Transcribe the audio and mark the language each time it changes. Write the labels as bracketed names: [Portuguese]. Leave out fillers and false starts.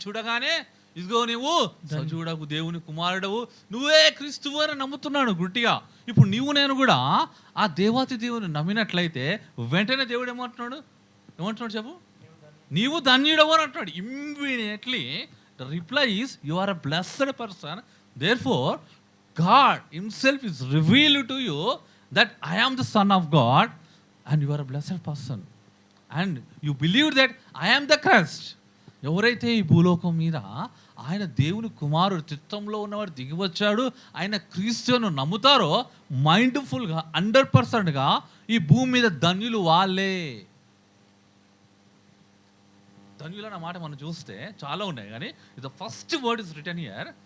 [Telugu] చూడగానే ఇదిగో నీవు సజీవుడవు దేవుని కుమారుడవు, నువ్వే క్రీస్తువు అని నమ్ముతున్నాడు గుట్టిగా. ఇప్పుడు నీవు నేను కూడా ఆ దేవాతి దేవుని నమ్మినట్లయితే వెంటనే దేవుడు ఏమంటున్నాడు చెప్పు? నీవు ధన్యుడవు అని అంటున్నాడు. [English] Immediately the reply is, you are a blessed person, therefore God himself is revealed to you that I am the son of God and you are a blessed person and you believe that I am the Christ. [Telugu] ఎవరైతే ఈ భూలోకం మీద ఆయన దేవుని కుమారుడు, చిత్తంలో ఉన్నవాడు దిగి వచ్చాడు, ఆయన క్రీస్తును నమ్ముతారో, మైండ్ఫుల్గా 100%గా ఈ భూమి మీద ధన్యులు వాళ్ళే. ధన్యులు అన్న మాట మనం చూస్తే చాలా ఉన్నాయి, కానీ [English] The first word is written here.